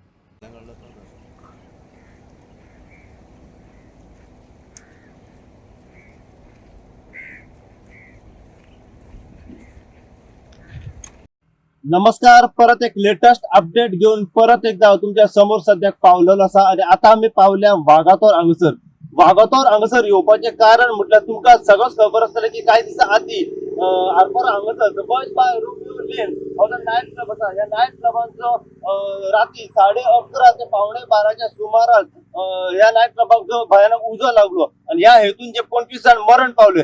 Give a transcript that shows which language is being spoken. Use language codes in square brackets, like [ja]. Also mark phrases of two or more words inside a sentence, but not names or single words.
[kok] नमस्कार. परत एक लेटेस्ट अपडेट घेऊन परत एकदा तुमच्या समोर सध्या पावलेलो असा. आणि आता आम्ही पावल्या वागातोर हांगसर येवपाचे कारण म्हटल्यार तुमकां सगळंच खबर आसतलें की काही दिसा आदी आरपोर हांगसर द बॉयज बाय रोमिओ लेन हो [en] night club [kok] आसा. ह्या नायट क्लबांचो राती 11:30 ते 12:15च्या सुमारास ह्या नायट क्लबाक जो भयानक उजो लागलो आणि ह्या हेतून जे 25 जण मरण पावले.